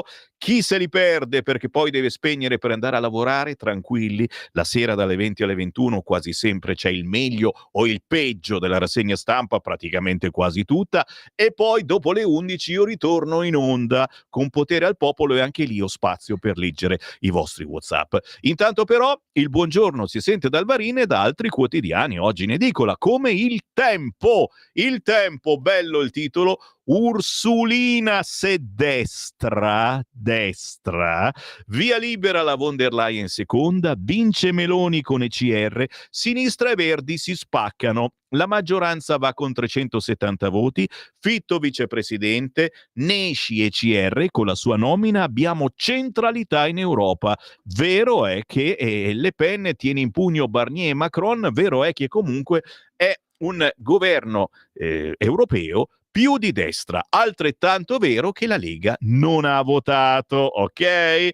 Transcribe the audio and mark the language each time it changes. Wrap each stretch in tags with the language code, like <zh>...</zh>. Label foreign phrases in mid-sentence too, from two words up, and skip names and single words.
<it>Chi se li perde perché poi deve spegnere per andare a lavorare, tranquilli, la sera dalle 20 alle 21 quasi sempre c'è il meglio o il peggio della rassegna stampa, praticamente quasi tutta, e poi dopo le 11 io ritorno in onda con Potere al Popolo e anche lì ho spazio per leggere i vostri WhatsApp. Intanto però il buongiorno si sente dal Barin e da altri quotidiani oggi in edicola, come Il Tempo, bello il titolo. Ursulina se destra, via libera la von der Leyen seconda, vince Meloni con ECR, sinistra e Verdi si spaccano, la maggioranza va con 370 voti, Fitto vicepresidente, Nesci ECR, con la sua nomina abbiamo centralità in Europa. Vero è che Le Pen tiene in pugno Barnier e Macron, vero è che comunque è un governo europeo più di destra, altrettanto vero che la Lega non ha votato, ok?</it>